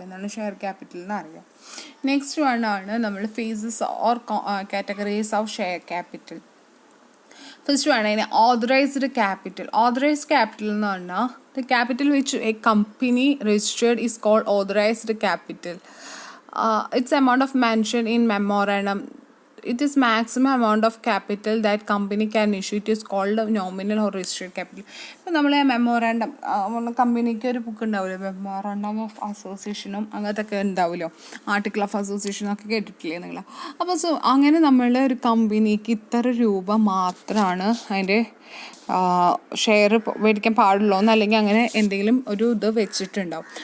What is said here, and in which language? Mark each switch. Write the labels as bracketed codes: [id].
[ml] അപ്പോൾ എന്താണ് share capital എന്ന് അറിയാം. നെക്സ്റ്റ് വൺ ആണ് നമ്മൾ [en] Phases or categories of share capital. First വേണം authorised capital. Authorised capital [ml] എന്ന് പറഞ്ഞാൽ [en] The capital which a company registered is called authorised capital. Its amount of mentioned in memorandum. It is maximum amount of capital that company can issue. It is called nominal or registered capital. [ml] ഇപ്പോൾ നമ്മൾ memorandum കമ്പനിക്ക് ഒരു book ഉണ്ടാവില്ലോ, memorandum of അസോസിയേഷനും അങ്ങനത്തെ ഒക്കെ ഉണ്ടാവുമല്ലോ, article of അസോസിയേഷനും ഒക്കെ കേട്ടിട്ടില്ലേ നിങ്ങൾ? അപ്പോൾ അങ്ങനെ നമ്മൾ ഒരു കമ്പനിക്ക് ഇത്ര രൂപ മാത്രമാണ് അതിൻ്റെ ഷെയർ മേടിക്കാൻ പാടുള്ളൂ എന്നല്ലെങ്കിൽ അങ്ങനെ എന്തെങ്കിലും ഒരു ഇത് വെച്ചിട്ടുണ്ടാവും.